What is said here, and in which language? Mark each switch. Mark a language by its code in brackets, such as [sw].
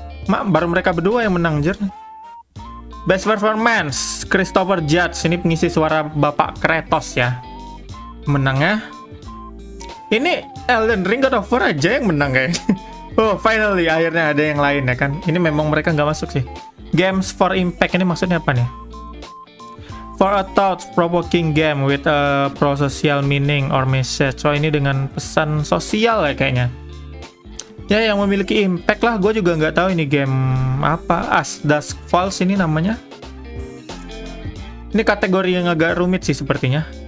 [id] Baru mereka berdua yang menang anjir. Best Performance Christopher Judge, ini pengisi suara Bapak Kratos ya. Menangnya ini Elden Ring, God of War aja yang menang kayaknya. Oh, finally akhirnya ada yang lain ya kan. Ini memang mereka nggak masuk sih. Games for Impact ini maksudnya apa nih? [en] For a thought-provoking game with a pro-social meaning or message. [id] So ini dengan pesan sosial ya kayaknya. Ya yang memiliki impact lah. Gue juga nggak tahu ini game apa. As Dusk Falls ini namanya. Ini kategori yang agak rumit sih sepertinya.